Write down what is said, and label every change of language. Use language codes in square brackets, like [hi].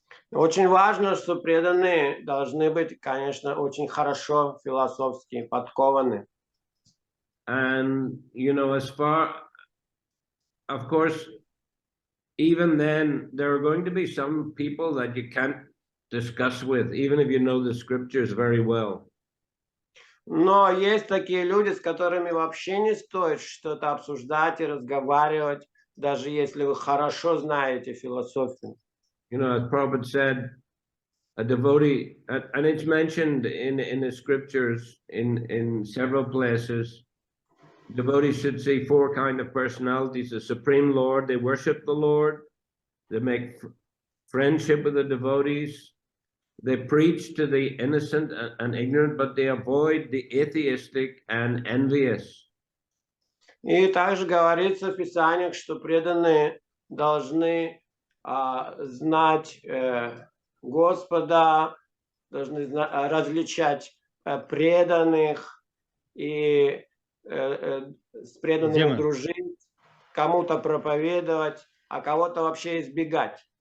[ru] Очень важно, что преданные должны быть, конечно, очень хорошо философски подкованы. [en] And, as far, of course, even then, there are going to be some people that you can't discuss with, even if you know the scriptures very well. [ru] Но есть такие люди, с которыми вообще не стоит что-то обсуждать и разговаривать, даже если вы хорошо знаете философию. [en] As Prabhupada said, a devotee, and it's mentioned in the scriptures in several places, devotees should see four kinds of personalities: the Supreme Lord, they worship the Lord, they make friendship with the devotees, they preach to the innocent and ignorant, but they avoid the atheistic and envious. [ru] И также говорится в Писаниях, что преданные должны знать Господа, должны различать преданных и с преданными дружить, кому-то проповедовать, а кого-то вообще избегать.